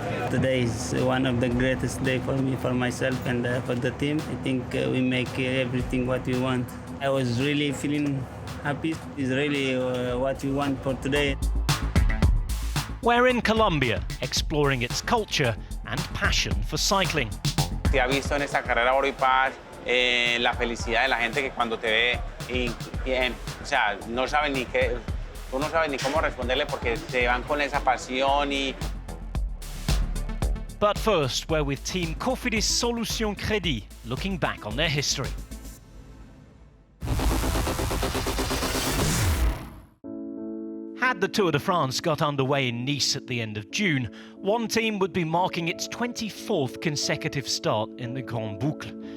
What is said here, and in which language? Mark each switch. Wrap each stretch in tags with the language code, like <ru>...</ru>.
<en>Today is one of the greatest days for me, for myself, and for the team. I think we make everything what we want. I was really feeling happy. It's really what we want for today. We're in Colombia, exploring its culture and passion for cycling.</en> <es>Te ha visto en esta carrera Oro y Paz, la felicidad de la gente que cuando te ve, o sea, no saben ni qué, tú no sabes ni cómo responderle porque te van con esa pasión y...</es> <en>But first, we're with Team Cofidis Solution Crédit, looking back on their history. Had the Tour de France got underway in Nice at the end of June, one team would be marking its 24th consecutive start in the Grande Boucle.</en>